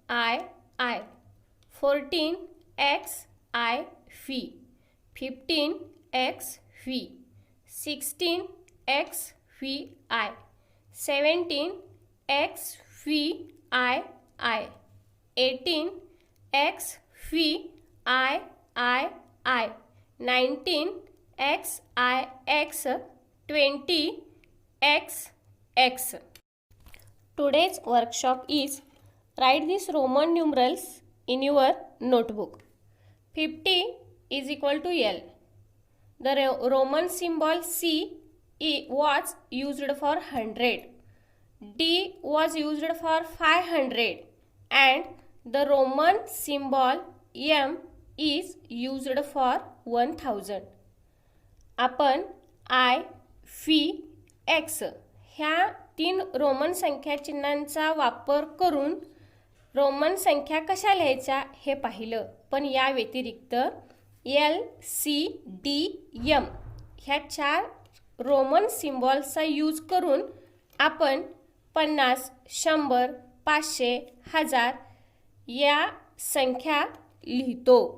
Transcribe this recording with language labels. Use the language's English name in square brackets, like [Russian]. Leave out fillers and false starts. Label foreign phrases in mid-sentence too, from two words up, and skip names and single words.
[English] 14 X, I, V, 15 X, V, 16 X, V, I, 17 X, V, I, 18 X, V, I, 19 X, X, 20 X, X. Today's workshop is write these Roman numerals in your notebook. 50 is equal to L. The Roman symbol C was used for 100. D was used for 500 and the Roman symbol M is used for 1000. [Marathi] आपण I, V, X ह्या 3 रोमन संख्या चिन्हांचा वापर करून रोमन संख्या कशा लिहायच्या हे पाहिलं. पण या व्यतिरिक्त L, C, D, M ह्या 4 रोमन सिम्बॉल्सचा यूज करून आपण 50, 100, 500, 1000 या संख्या लिहितो.